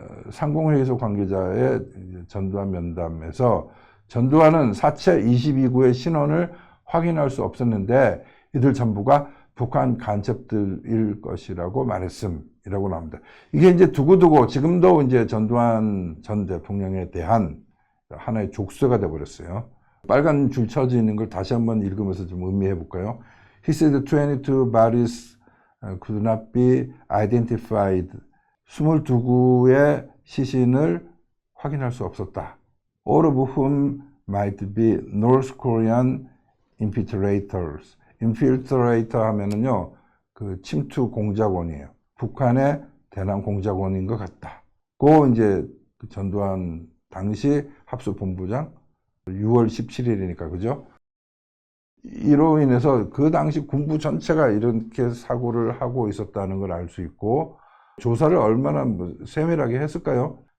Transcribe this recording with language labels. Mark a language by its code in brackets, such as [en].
[ko] 상공회의소 관계자의 전두환 면담에서 전두환은 사체 22구의 신원을 확인할 수 없었는데 이들 전부가 북한 간첩들일 것이라고 말했음이라고 나옵니다. 이게 이제 두고두고 지금도 이제 전두환 전 대통령에 대한 하나의 족쇄가 돼버렸어요. 빨간 줄 쳐져 있는 걸 다시 한번 읽으면서 좀 음미해 볼까요? [en] He said 22 bodies could not be identified. [ko] 22구의 시신을 확인할 수 없었다. [en] All of whom might be North Korean infiltrators. [ko] infiltrator 하면은요, 그 침투 공작원이에요. 북한의 대남 공작원인 것 같다. 그 이제 전두환 당시 합수본부장 6월 17일이니까 그죠? 이로 인해서 그 당시 군부 전체가 이렇게 사고를 하고 있었다는 걸 알 수 있고 조사를 얼마나 세밀하게 했을까요?